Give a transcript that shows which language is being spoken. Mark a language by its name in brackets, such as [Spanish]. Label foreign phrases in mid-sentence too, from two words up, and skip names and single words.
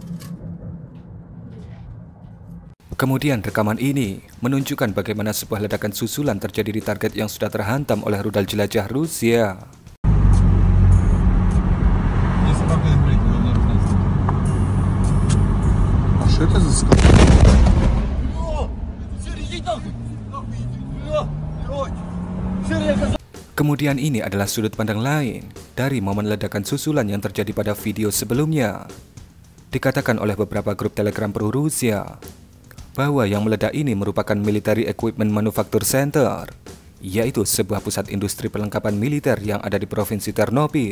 [Indonesian] Kemudian rekaman ini menunjukkan bagaimana sebuah ledakan susulan terjadi di target yang sudah terhantam oleh rudal jelajah Rusia. [Ukrainian] А що це за скал? [Indonesian] Kemudian ini adalah sudut pandang lain dari momen ledakan susulan yang terjadi pada video sebelumnya. Dikatakan oleh beberapa grup Telegram pro Rusia bahwa yang meledak ini merupakan [English] Military Equipment Manufacture Center, [Indonesian] yaitu sebuah pusat industri perlengkapan militer yang ada di provinsi Ternopil.